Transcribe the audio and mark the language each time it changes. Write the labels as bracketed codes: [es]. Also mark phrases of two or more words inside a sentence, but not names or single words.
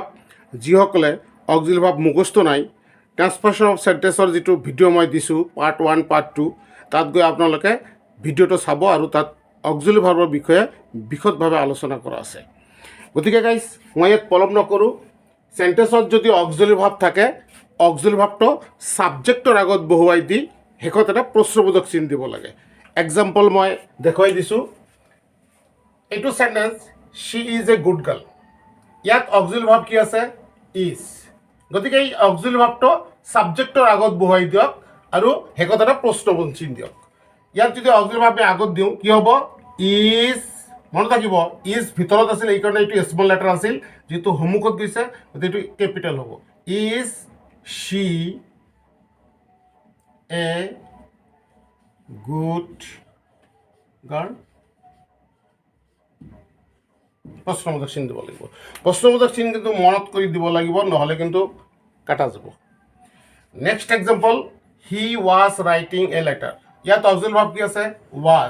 [as] যিসকলে [en] auxiliary verb [as] মুখস্থ নাই, [en] transformation of sentenceৰ [as] যিটো ভিডিঅ' মই দিছোঁ [en] part 1 part 2, [as] তাত গৈ আপোনালোকে ভিডিঅ'টো চাব আৰু তাত [en] auxiliary verbৰ [as] বিষয়ে বিশদভাৱে আলোচনা কৰা আছে. গতিকে গাইজ মই ইয়াত পলম নকৰোঁ. সেন্টেন্সত যদি [en] auxiliary verb [as] থাকে [en] auxiliary verbটো [as] সাবজেক্টৰ আগত বহুৱাই দি শেষত এটা প্ৰশ্নবোধক চিন দিব লাগে. এক্সাম্পল মই দেখুৱাই দিছোঁ. এইটো সেন্টেন্স [en] she is a good girl. [as] ইয়াত [en] auxiliary verb [as] কি আছে? ইজ. গতিকে এই [en] auxiliary verbটো [as] সাবজেক্টৰ আগত বহুৱাই দিয়ক আৰু শেষত এটা প্ৰশ্নবোধক চিন দিয়ক. ইয়াত যদি [en] auxiliary verb [as] আগত দিওঁ কি হ'ব? ইজ. মনত ৰাখিব ইজ ভিতৰত আছিল, এইকাৰণে এইটো [en] small letter [as] আছিল. যেহেতু সন্মুখত গৈছে গতিকে এইটো কেপিটেল হ'ব. [en] is she a good girl. [as] প্ৰশ্নবোধক চিন দিব লাগিব. প্ৰশ্নবোধক চিন কিন্তু মনত কৰি দিব লাগিব, নহ'লে কিন্তু কাটা যাব. [en] next example, he was writing a letter. [as] ইয়াত [en] auxiliary verb [as] কি আছে? ৱাজ.